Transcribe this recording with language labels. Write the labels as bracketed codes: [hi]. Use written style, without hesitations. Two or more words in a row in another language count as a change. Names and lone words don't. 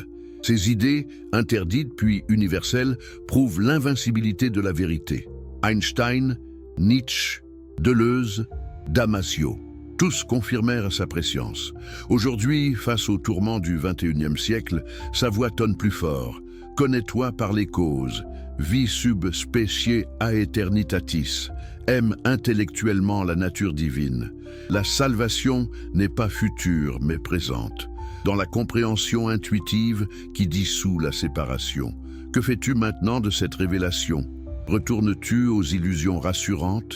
[fr] Ses idées, interdites puis universelles, prouvent l'invincibilité de la vérité. Einstein, Nietzsche, Deleuze, Damasio. Tous confirmèrent sa prescience. Aujourd'hui, face aux tourments du XXIe siècle, sa voix tonne plus fort. Connais-toi par les causes. [la] Vis sub specie aeternitatis. [fr] Aime intellectuellement la nature divine. La salvation n'est pas future, mais présente. Dans la compréhension intuitive qui dissout la séparation. Que fais-tu maintenant de cette révélation? Retournes-tu aux illusions rassurantes?